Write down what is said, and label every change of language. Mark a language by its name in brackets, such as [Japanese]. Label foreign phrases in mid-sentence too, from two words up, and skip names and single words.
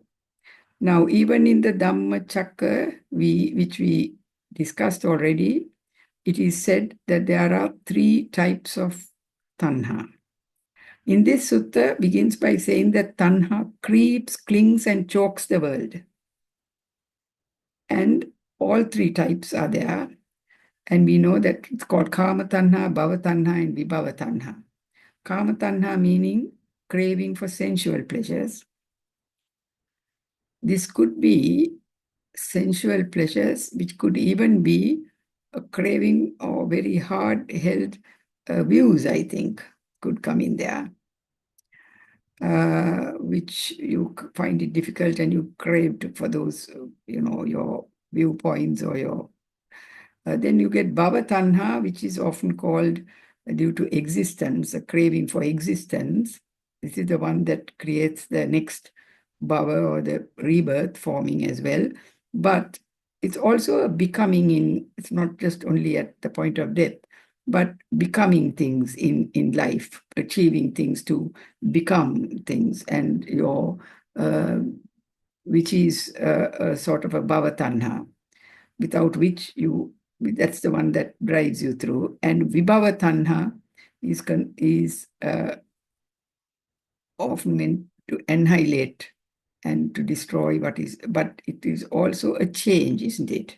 [English] Now, even in the Dhammacakka, which we discussed already, it is said that there are 3 types of tanha. In this sutta begins by saying that tanha creeps, clings, and chokes the world. And all 3 types are there. And we know that it's called [Pali] kama tanha, bhava tanha, [English] and [Pali] vibhava tanha. Kama tanha [English] meaning craving for sensual pleasures. This could be sensual pleasures, which could even be a craving or very hard-held views, I think, could come in there, which you find it difficult and you crave for those, your viewpoints or your... then you get [Pali] bhava tanha, [English] which is often called due to existence, a craving for existence. This is the one that creates the next bhava or the rebirth forming as well. But it's also a becoming it's not just only at the point of death, but becoming things in life, achieving things to become things, and which is a sort of a [Pali] bhava tanha, [English] without which that's the one that drives you through. And [Pali] vibhava tanha [English] is often meant to annihilate and to destroy what is, but it is also a change, isn't it?